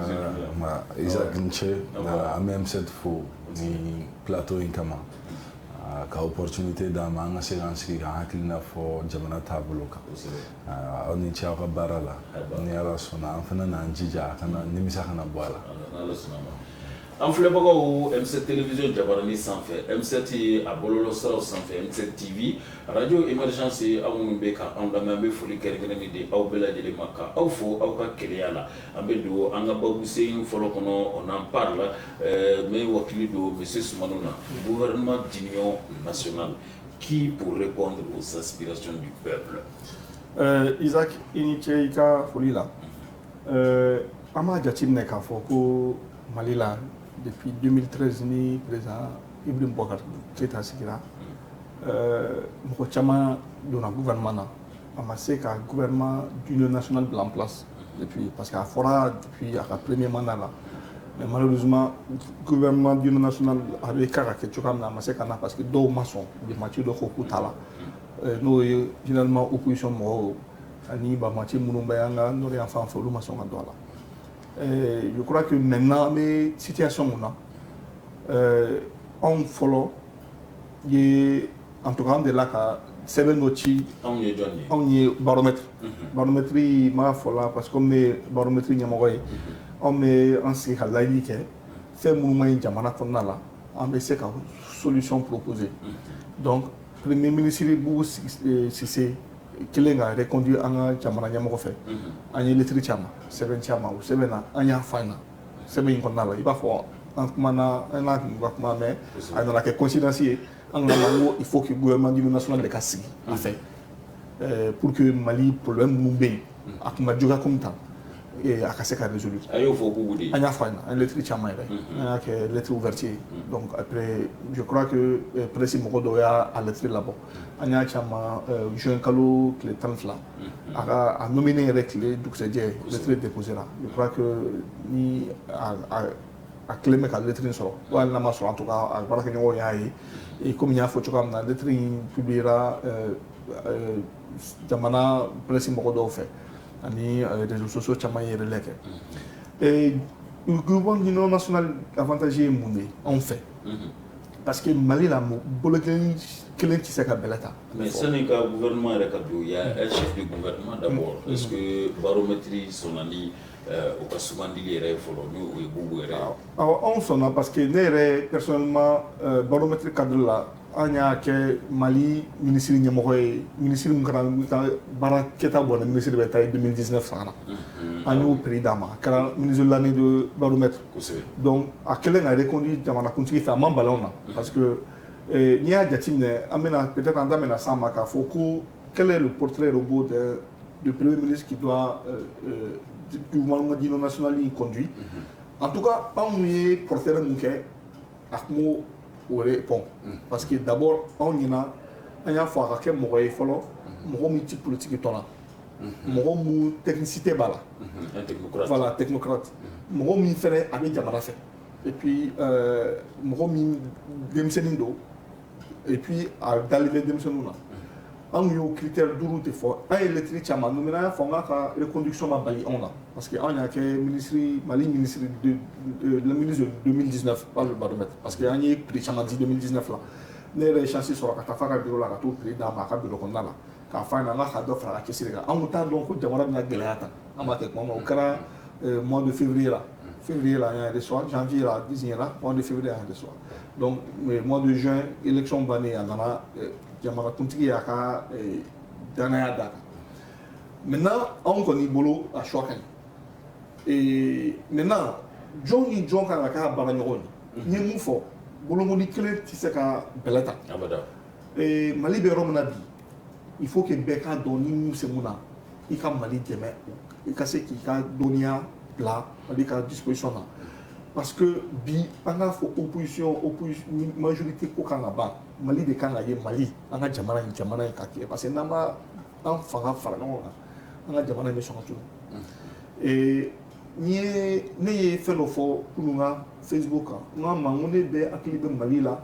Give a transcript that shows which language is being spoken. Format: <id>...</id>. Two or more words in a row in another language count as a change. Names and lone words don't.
<bm>bisimila Isaac Nche na M7 fo ni plateau in kama ka opportunité d'an ma an ka se k'an sigi k'an hakilina fɔ jamana taabolo kan aw ni ce aw ka baara la ni Ala sɔnna an fana n'an jija nimisa kana bɔ a la an filɛbagaw M7 télévision jabarani sanfɛ M7 a bɔlɔlɔ siraw sanfɛ M7 TV radio émergence aw minnu bɛ ka anw lamɛn an bɛ foli kɛrɛnkɛrɛnnen di aw bɛɛ lajɛlen ma ka aw fo aw ka keleya la an bɛ don an ka babu sen fɔlɔ kɔnɔ</bm> <fr>on en parle mais</fr> <bm>wakili don monsieur Soumano na</bm> <fr>gouvernement d'union nationale qui pour répondre aux aspirations du peuple</fr> <bm>Isaac i ni ce i ka foli la an b'a jateminɛ k'a fɔ ko Mali la depuis 2013 ni président Ibrahim Boubacar Keïta sigira mɔgɔ caman donna gouvernement na a ma se ka</bm> <fr>gouvernement d'union nationale</fr> <bm>bila</bm> <fr>en place depuis parce que</fr> <bm>a fɔra depuis a ka</bm> <fr>premier mandat</fr> <bm>la</bm> <fr>mais malheureusement gouvernement d'union nationale</fr> <bm>a bɛ ka kɛ cogoya min na a ma se ka na</bm> <fr>parce que</fr> <bm>dɔw ma sɔn bɛnbakɛ dɔ ko k'u t'a la n'o ye</bm> <fr>généralement opposition</fr> <bm>mɔgɔw ani bɛnbakɛ minnu bɛ an ka nord yan fan fɛ olu ma sɔn ka don a la.</bm> <fr>Je crois que maintenant, les situations, en tout cas, de là,</fr> <bm>sɛbɛn dɔ ci anw ye jɔn ye anw ye baromètre baromètre m'a fɔ la</bm> <fr>parce que comme</fr> <bm>ne baromètre ɲɛmɔgɔ ye anw bɛ an sigi ka layɛli kɛ fɛn minnu ma ɲi jamana kɔnɔna la an bɛ se ka</bm> <fr>solution proposer donc premier ministre</fr> <bm>Boubou Cissé kelen ka reconduire an ka jamana ɲɛmɔgɔ fɛ an ye lettre ci a ma sɛbɛn ci a ma o sɛbɛn na an y'a f'a ɲɛna sɛbɛn in kɔnɔna la i b'a fɔ an kumana an n'a kun ka kuma mais a nana kɛ coïncidence ye an ka n ko</bm> <fr>il faut que gouvernement d'union nationale</fr> <bm>de ka sigi a fɛ</bm> <fr>pour que</fr> <bm>Mali problème minnu bɛ yen a kun ka juguya comme tan a ka se ka résoudre a y'o fɔ Boubou de ye an y'a f'a ɲɛna an ye lettre caman yɛrɛ an y'a kɛ</bm> <fr>lettre ouverte</fr> <bm>ye</bm> <fr>donc après je crois que presse</fr> <bm>mɔgɔ dɔw y'a lettre labɔ an y'a caman juin kalo tile 12 a ka a nominé yɛrɛ tile dugusɛjɛ</bm> <fr>lettre déposé</fr> <bm>la</bm> <fr>je crois que</fr> <bm>ni a kelen bɛ ka lettre in sɔrɔ hali n'a ma sɔrɔ</bm> <fr>en tout cas</fr> <bm>a baarakɛɲɔgɔnw y'a ye</bm> <fr>et comme</fr> <bm>n y'a fɔ cogoya min na lettre in publiera jamana presse mɔgɔ dɔw fɛ ani</bm> <fr>réseaux sociaux</fr> <bm>caman ye relais kɛ</bm> <fr>gouvernement d'union nationale avantage</fr> <bm>ye mun de anw fɛ</bm> <fr>parce que</fr> <bm>Mali la bolo kelen tɛ se ka bɛlɛ ta mais sani ka gouvernement yɛrɛ ka don</bm> <fr>il y a un chef de gouvernement d'abord est-ce que baromètre</fr> <bm>sɔnna ni o ka sugandili yɛrɛ fɔlɔ ni o ye Boubou yɛrɛ awɔ anw sɔnna</bm> <fr>parce que</fr> <bm>ne yɛrɛ</bm> <fr>personnellement baromètre cadre</fr> <bm>la an y'a kɛ Mali ministre ɲɛmɔgɔ ye ministre min ka baara kɛta bɔnna ministre bɛ taa 2019 san na an y'o prix d'a ma a kɛra</bm> <fr>ministre de l'année de baromètre donc</fr> <bm>a kɛlen ka reconduire jamanakuntigi fɛ a man bala anw na</bm> <fr>parce que</fr> <bm>n'i y'a jateminɛ an bɛna peut-être an da mɛna s'an ma k'a fɔ ko</bm> <fr>quel est le portrait robot du premier ministre qui doit du gouvernement d'union nationale conduit en tout cas</fr> <bm>anw ye portrait mun kɛ a kun o répond</bm> <fr>parce que d'abord</fr> <bm>anw ɲɛna an y'a fɔ a ka kɛ mɔgɔ ye fɔlɔ mɔgɔ min ti politique tɔn na mɔgɔ min technicité b'a la</bm> <fr>voilà technocrate</fr> <bm>mɔgɔ min fɛnɛ a bɛ jamana fɛ</bm> <fr>et puis</fr> <bm>mɔgɔ min denmisɛnnin don</bm> <fr>et puis</fr> <bm>a dalen bɛ denmisɛnninw na anw y'o critère duuru de fɔ an ye lettre caman ninnu an y'a fɔ an k'a ka reconduction ma bali anw na</bm> <fr>parce que</fr> <bm>anw y'a kɛ ministre Mali ministre</bm> <fr>le ministre de 2019 pas le baromètre parce que</fr> <bm>an ye prix caman di 2019 la ne yɛrɛ ye chance sɔrɔ ka taa f'a ka bureau la ka t'o prix d'a ma a ka bureau kɔnɔna la k'a f'a ɲɛna an ka dɔ fara a ka cɛsiri kan an kun t'a dɔn ko jamana bɛna gɛlɛya tan an b'a kɛ kuma min o kɛra</bm> <fr>mois de février</fr> <bm>la an y'a</bm> <fr>reçoit janvier</fr> <bm>la désigné la</bm> <fr>mois de février</fr> <bm>an y'a reçoit</bm> <fr>donc mois de juin élection</fr> <bm>bannen a nana jamanakuntigi y'a ka danaya d'a kan maintenant anw kɔni bolo a choix ka ɲi maintenant jɔn ni jɔn kan ka k'a baara ɲɔgɔn ye n ye mun fɔ bolokoli kelen tɛ se ka bɛlɛ ta Mali bɛ yɔrɔ min na bi</bm> <fr>il faut que</fr> <bm>bɛɛ k'a dɔn ni mun se mun na i ka Mali dɛmɛ i ka se k'i ka dɔnniya bila Mali ka disposition na</bm> <fr>parce que</fr> <bm>bi an k'a fɔ</bm> <fr>opposition majorité</fr> <bm>ko kan ka ban Mali de kan ka ye Mali an ka jamana in ka kɛ</bm> <fr>parce que</fr> <bm>n'an b'a an fanga fara ɲɔgɔn kan an ka jamana in bɛ sɔn ka tunun ne ye fɛn dɔ fɔ kunun ka Facebook kan n k'a ma n ko ne bɛ hakili bɛ Mali la</bm>